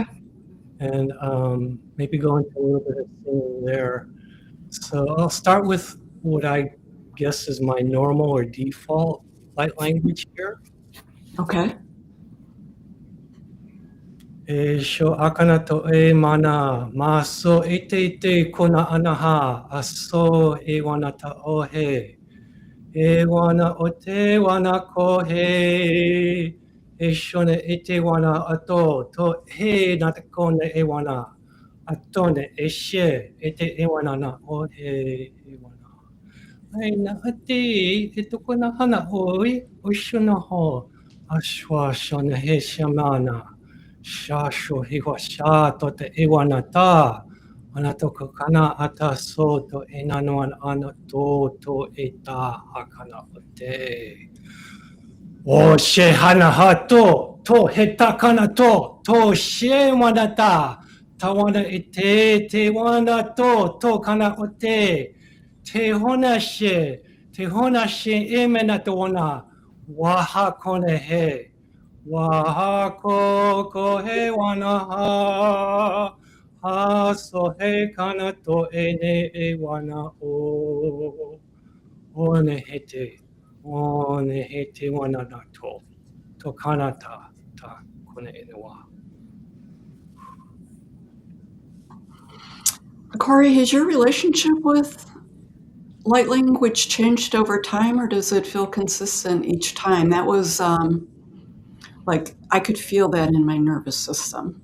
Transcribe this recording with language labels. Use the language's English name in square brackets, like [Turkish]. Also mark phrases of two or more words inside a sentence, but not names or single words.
[English] And maybe go into a little bit of singing there. So I'll start with what I guess is my normal or default light language here. Okay. E sho akana to e mana, ma so e te kona anaha, a so e wana ta ohe. E wana o te wana ko he, e shone e te wana ato, to he na te kone e wana, atone e she, e te e wana na o he e wana. Ai na ati, e toko na hana oi, o shona ho, a shwa shona he shamana. Shasho hiwa sha to te iwana ta. Ana toko kana ata so to inanoan ana to e ta hakana o te. O she hana hato, to hetakana to she wanata, tawana ite, te wana to kana ote, te hona she imena to wana, waha kone he, waha ko he wana ha so he kana to ene e wana o, one hete wana na to kanata ta kone enewa. Corey, has your relationship with light language changed over time, or does it feel consistent each time? That was like I could feel that in my nervous system.